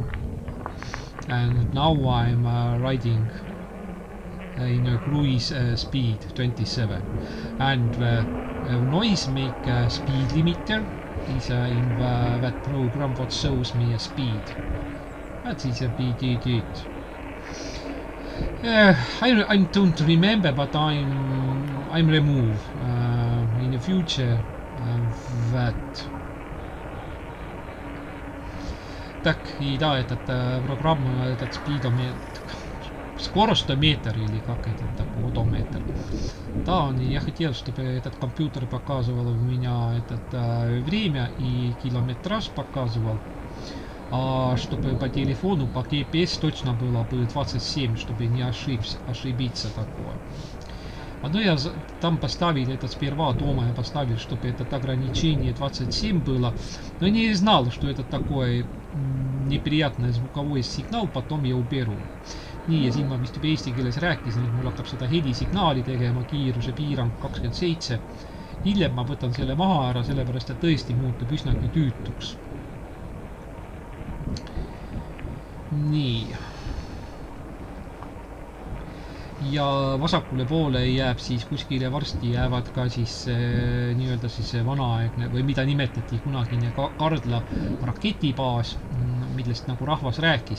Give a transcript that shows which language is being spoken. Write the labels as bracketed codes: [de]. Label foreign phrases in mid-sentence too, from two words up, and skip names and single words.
[en] And now I'm riding in a cruise speed 27, and the noisemaker speed limiter is in that program what shows me a speed. That is a bit it. I don't remember, but I'm remove in the future that. [ru] Так, и да, этот программа, этот скоростометр или как это такой одометр. Да, я хотел, чтобы этот компьютер показывал у меня время и километраж показывал. А чтобы по телефону, по GPS точно было бы 27, чтобы не ошибиться такое. Но я там поставил это сперва дома, я поставил, чтобы это ограничение 27 было. Но я не знал, что это такой неприятный звуковой сигнал, потом я уберу. [et] Nii, ja siin ma vist juba eesti keeles rääkisin, et mul hakkab seda helisignaali tegema, kiiruse piirang 27. Hiljem ma võtan selle maha ära, sellepärast et tõesti muutub üsnagi tüütuks. Nii. Ja vasakule poole jääb siis kuskile varsti jäävad ka siis nii-öelda siis vanaaegne või mida nimetati kunagine Kardla raketibaas, millest nagu rahvas rääkis.